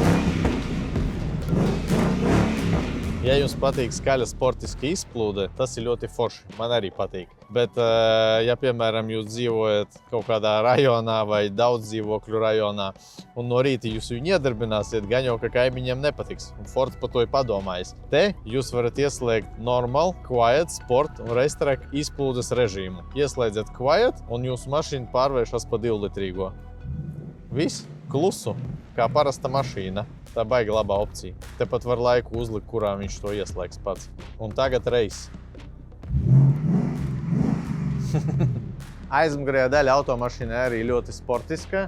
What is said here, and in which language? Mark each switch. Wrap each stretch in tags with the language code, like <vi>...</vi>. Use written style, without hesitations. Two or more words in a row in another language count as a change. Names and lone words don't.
<lv>Ja jums patīk skaļa sportiska izplūde, tas ir ļoti forši. Man arī patīk. Bet, ja, piemēram, jūs dzīvojat kaut kādā rajonā vai daudz dzīvokļu rajonā, un no rīta jūs viņu iedarbināsiet, gan jau, ka kaimiņiem nepatiks. Un Fords par to ir padomājis. Te jūs varat ieslēgt</lv> <en>normal, quiet, sport</en> <lv>un racetrack izplūdes režīmu. Ieslēdziet quiet, un jūsu mašīna pārvēršas pa 2-litrīgo. Viss klusu, kā parasta mašīna. Tā baigi labā opcija. Tepat var laiku uzlikt, kurā viņš to ieslēgs pats. Un tagad race. Aizmugurējā daļa automašīnai arī ļoti sportiska.</lv>